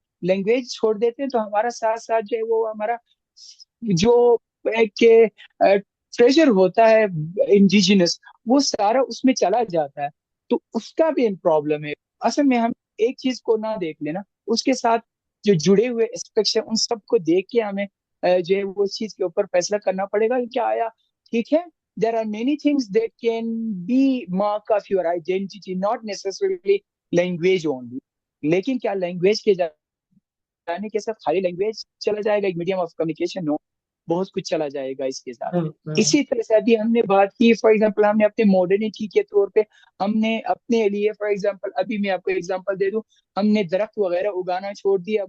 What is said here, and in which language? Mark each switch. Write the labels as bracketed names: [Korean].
[Urdu] Language چھوڑ دیتے ہیں تو ہمارا ساتھ ساتھ جو ہے وہ ہمارا جو ایک ٹریجر ہوتا ہے انڈیجنس، وہ سارا اس میں چلا جاتا ہے. تو اس کا بھی پرابلم ہے. اصل میں ہم ایک چیز کو نہ دیکھ لینا، اس کے ساتھ جو جڑے ہوئے اسپیکٹس ہیں ان سب کو دیکھ کے ہمیں جو ہے وہ چیز کے اوپر فیصلہ کرنا پڑے گا کہ آیا ٹھیک ہے. [English] There are many things that can be mark of your identity, not necessarily language only. [Urdu] لیکن کیا لینگویج کے جانے کے ساتھ خالی لینگویج چلا جائے گا ایک میڈیم آف کمیونیکیشن؟ نو، بہت کچھ چلا جائے گا اس کے ساتھ. اسی طرح سے ابھی ہم نے بات کی فار ایگزامپل، ہم نے اپنے ماڈرنٹی کے طور پہ ہم نے اپنے لیے فار ایگزامپل، ابھی میں آپ کو ایگزامپل دے دوں، ہم نے درخت وغیرہ اگانا چھوڑ دیا.